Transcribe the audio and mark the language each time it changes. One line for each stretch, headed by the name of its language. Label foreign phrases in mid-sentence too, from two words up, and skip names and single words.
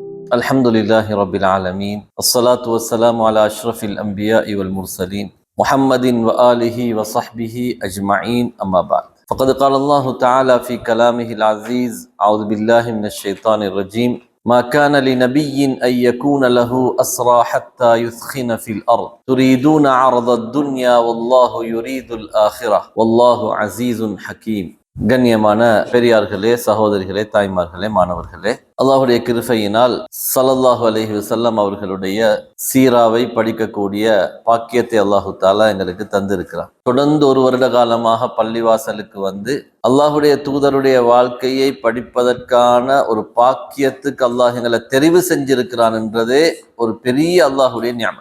Arabic: الحمد لله رب العالمين الصلاة والسلام على أشرف الأنبياء والمرسلين محمد وآله وصحبه أجمعين أما بعد فقد قال الله تعالى في كلامه العزيز أعوذ بالله من الشيطان الرجيم ما كان لنبي أن يكون له أسرى حتى يثخن في الأرض تريدون عرض الدنيا والله يريد الآخرة والله عزيز حكيم.
Tamil: கண்ணியமான பெரியார்களே, சகோதரிகளே, தாய்மார்களே, மாணவர்களே, அல்லாஹுடைய கிருபையினால்
Arabic: صلى الله عليه وسلم
Tamil: அவர்களுடைய சீராவை படிக்கக்கூடிய பாக்கியத்தை
Arabic: الله تعالى
Tamil: எங்களுக்கு தந்திருக்கிறார். தொடர்ந்து ஒரு வருட காலமாக பள்ளிவாசலுக்கு வந்து அல்லாஹுடைய தூதருடைய வாழ்க்கையை படிப்பதற்கான ஒரு பாக்கியத்துக்கு அல்லாஹ் எங்களை தெரிவு செஞ்சிருக்கிறான் என்றதே ஒரு பெரிய அல்லாஹுடைய ஞாபகம்.